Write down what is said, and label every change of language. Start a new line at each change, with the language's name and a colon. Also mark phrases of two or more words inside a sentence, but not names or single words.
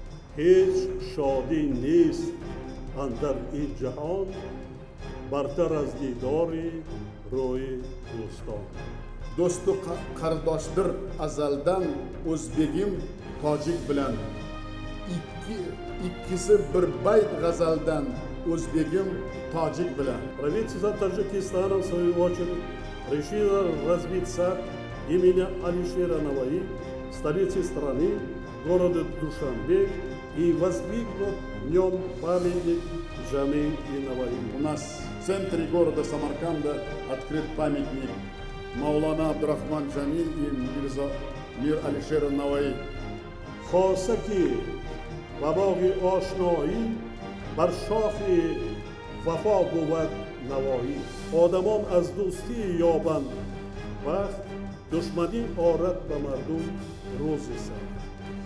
Persian: هیچ شادی نیست اندر این جهان برتر از دیدار روی دوستان.
Uzbek: Do'stu qardoshdir azaldan o'zbegim tojik bilan. Ikkisi bir bayt g'azaldan o'zbegim tojik bilan.
Russian: Правительство Таджикистана, в свою очередь, решило разбить сад имени Алишера Наваи в столице страны, городе Душанбе, и воздвигнут в нем памятник Джами и Наваи. У нас в центре города Самарканда открыт памятник Маулана Абдурахман Джами и Мир Алишера Наваи.
Persian: خاصه که و باغ آشنایی بر شاخ وفا بود نوایی. آدمان از دوستی یابند وقت دشمنی آرد به مردم روز سر.